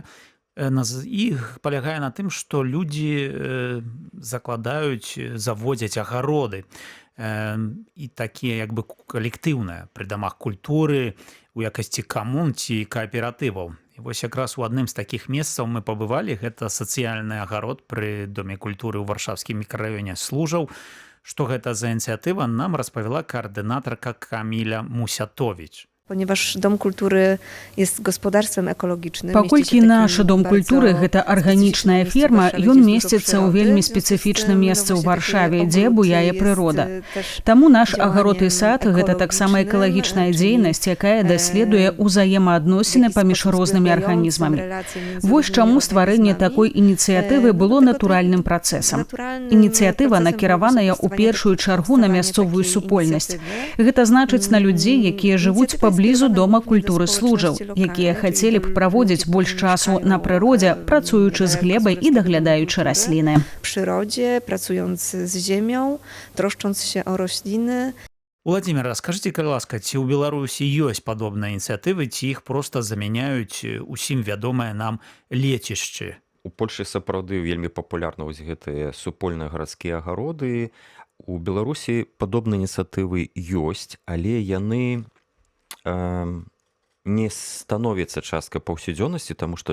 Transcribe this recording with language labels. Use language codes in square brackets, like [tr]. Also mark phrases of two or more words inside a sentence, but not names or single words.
[be] Іх палягае на тым, што людзі закладаюць, заводзяць агароды і такія як бы калектыўныя пры дамах культуры, у якасці камун ці кааператываў. І вось якраз у адным з такіх месцаў мы пабывалі, гэта сацыяльны агарод пры Доме культуры ў варшавскім мікрараёне Служаў. Што гэта за ініцыятыва, нам распавяла каардынатарка Каміля Мусятовіч. [pl] Ponieważ Dom Kultury jest gospodarstwem ekologicznym. [be] Паколькі наш дом культуры гэта арганічная ферма, ён месціцца ў вельмі спецыфічным месцы ў Варшаве, дзе буяе прырода. Таму наш агарод і сад гэта таксама экалагічная дзейнасць, якая даследуе ўзаемаадносіны паміж рознымі арганізмамі. Вось чаму стварэнне такой ініцыятывы было натуральным працэсам. Ініцыятыва накіраваная ў першую чаргу на мясцовую супольнасць. Гэта значыць на людзей, якія жывуць паблізу Дома культуры Служаў, якія хацелі б праводзіць больш часу на прыродзе, працуючы з глебай і даглядаючы расліны. [pl] Przyrodzie, pracując z ziemią, troszcząc się o rośliny. [be] Владимир, скажите, калі ласка, ці ў Беларусі ёсць падобныя ініцыятывы, ці іх проста замяняюць усім вядомыя нам лецішчы? У Польшы сапраўды вельмі папулярна вось гэтыя супольныя гарадскія агароды. У Беларусі падобныя ініцыятывы ёсць, але яны не становіцца часткай паўсядзённасці, таму што